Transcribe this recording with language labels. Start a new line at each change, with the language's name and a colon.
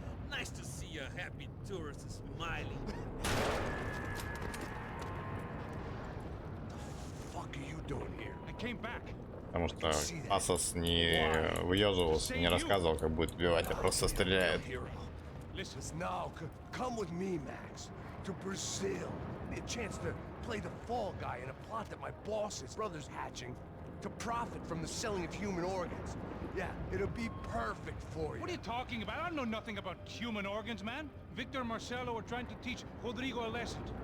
English: Nice to see a happy tourist smiling. What the fuck are you doing here? I came back.
Russian: Потому что Асос не выеживался, не рассказывал, как будет убивать, а просто стреляет.
English: Listen, now, come with me, Max, to Brazil. A chance to play the fall guy in a plot that my boss's brother's hatching to profit from the selling of human organs. Yeah, it'll be perfect for you. What are you talking about? I know nothing about human organs, man. Victor and Marcelo were trying to teach Rodrigo a lesson.